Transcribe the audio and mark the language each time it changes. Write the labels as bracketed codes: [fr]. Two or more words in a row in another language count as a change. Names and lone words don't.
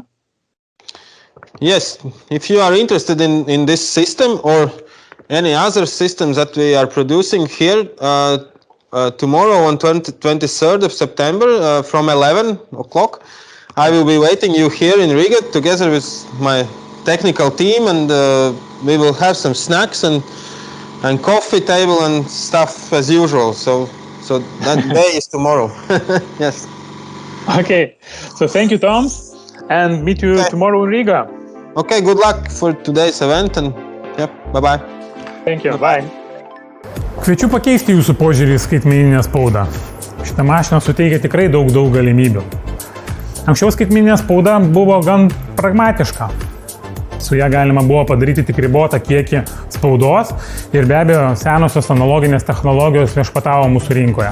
[en] Yes, if you are interested in this system or any other systems that we are producing here, tomorrow on 23rd of September from 11 o'clock, I will be waiting you here in Riga together with my technical team, and we will have some snacks and coffee table and stuff as usual. So that day is tomorrow. Yes. Okay. So thank you, Tom, and meet you tomorrow in Riga. Okay. Good luck for today's event, and bye-bye. Thank you. Bye. [lt] Kviečiu pakeisti jūsų požiūrį į skaitmeninę spaudą. Šitą mašiną suteikia tikrai daug galimybių. Anksčiau skaitmeninė spauda buvo gan pragmatiška. Su ją galima buvo padaryti tik ribotą kiekį spaudos ir be abejo senosios analoginės technologijos viešpatavo mūsų rinkoje.